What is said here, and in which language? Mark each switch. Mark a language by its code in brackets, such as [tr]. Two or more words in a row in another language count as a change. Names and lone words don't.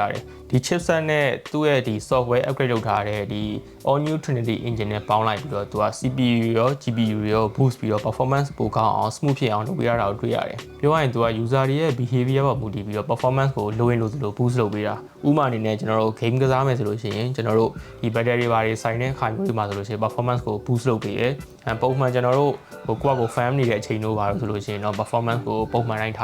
[my] ရတယ်ဒီ chipset နဲ့သူ့ရဲ့ဒီ [en] software upgrade [my] လုပ်ထားတဲ့ဒီ all new Trinity engine နဲ့ပေါင်းလိုက်ပြီးတော့သူက CPU ရော GPU ရော boost ပြီးတော့ performance ပိုကောင်းအောင် smooth ဖြစ်အောင်လုပ်ပေးရတာကိုတွေ့ရတယ်ပြောရရင်သူက user တွေရဲ့ behavior ပေါ်မူတည်ပြီးတော့ performance ကိုလို ရင်လိုသလို boost လုပ်ပေးတာဥပမာအနေနဲ့ကျွန်တော်တို့ game ကစားမယ်ဆိုလို့ရှိရင်ကျွန်တော်တို့ဒီ battery တွေဆိုင်တဲ့ခါမျိုးတွေမှာဆိုလို့ရှိရင် performance ကို boost လုပ်ပေးတယ်ပုံမှန်ကျွန်တော်တို့ကိုယ့်အကို fan နေတဲ့အချိန်တို့ပါလို့ဆိုလို့ရှိရင်တော့ performance ကိုပုံမှန်တိုင်း